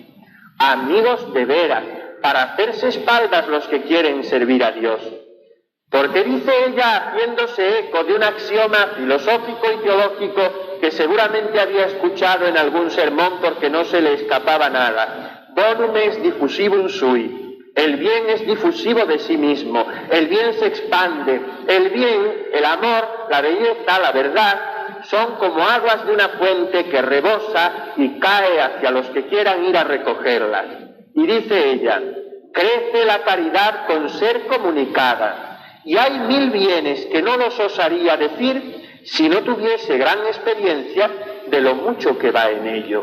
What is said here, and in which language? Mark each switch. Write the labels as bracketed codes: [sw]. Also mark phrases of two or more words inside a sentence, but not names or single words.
[es] Amigos de veras, para hacerse espaldas los que quieren servir a Dios. Porque dice ella, haciéndose eco de un axioma filosófico y teológico que seguramente había escuchado en algún sermón porque no se le escapaba nada: [la] bonum est diffusivum sui. [es] El bien es difusivo de sí mismo, el bien se expande, el bien, el amor, la belleza, la verdad, son como aguas de una fuente que rebosa y cae hacia los que quieran ir a recogerlas. Y dice ella, crece la caridad con ser comunicada, y hay mil bienes que no los osaría decir si no tuviese gran experiencia de lo mucho que va en ello.